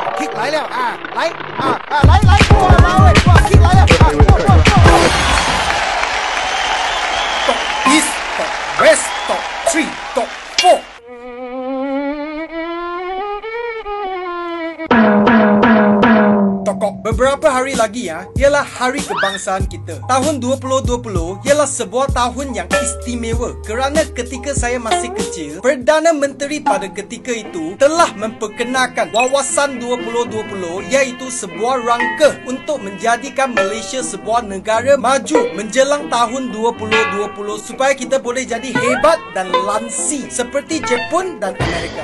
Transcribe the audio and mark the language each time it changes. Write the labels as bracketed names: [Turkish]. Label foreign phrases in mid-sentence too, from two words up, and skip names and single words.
[Chinese] kick 来了啊，来过来，哇 kick 来了啊， [English] 过。Top East, Top West, Top 3, Top 4. [Malay] Beberapa hari lagi ialah Hari Kebangsaan kita. Tahun 2020 ialah sebuah tahun yang istimewa kerana ketika saya masih kecil, Perdana Menteri pada ketika itu telah memperkenalkan Wawasan 2020 iaitu sebuah rangka untuk menjadikan Malaysia sebuah negara maju menjelang tahun 2020 supaya kita boleh jadi hebat dan lansi seperti Jepun dan Amerika.